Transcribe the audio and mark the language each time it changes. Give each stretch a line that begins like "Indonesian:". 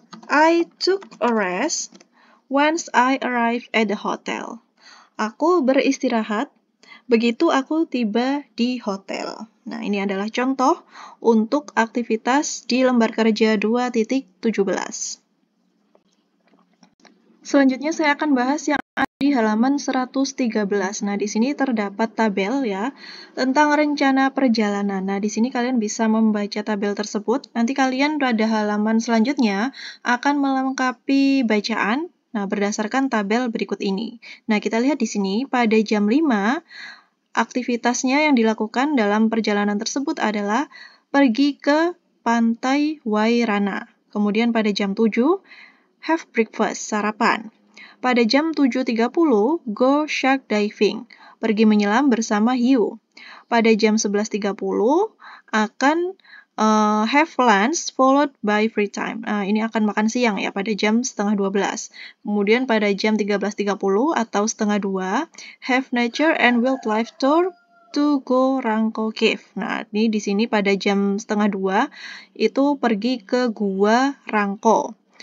English: I took a rest once I arrived at the hotel.
Indonesian: Aku beristirahat begitu aku tiba di hotel. Nah, ini adalah contoh untuk aktivitas di lembar kerja 2.17. Selanjutnya saya akan bahas yang ada di halaman 113. Nah, di sini terdapat tabel ya tentang rencana perjalanan. Nah, di sini kalian bisa membaca tabel tersebut. Nanti kalian pada halaman selanjutnya akan melengkapi bacaan. Nah, berdasarkan tabel berikut ini. Nah, kita lihat di sini pada jam 5 aktivitasnya yang dilakukan dalam perjalanan tersebut adalah pergi ke pantai Wairana. Kemudian pada jam 7,
English: have breakfast,
Indonesian: sarapan. Pada jam 7.30,
English: go shark diving,
Indonesian: pergi menyelam bersama hiu. Pada jam 11.30, akan
English: have lunch followed by free time.
Indonesian: Ini akan makan siang ya pada jam 11:30. Kemudian pada jam 13.30 atau 13:30, have nature and wildlife tour to go Rangko Cave. Nah, ini di sini pada jam 13:30 itu pergi ke Gua Rangko.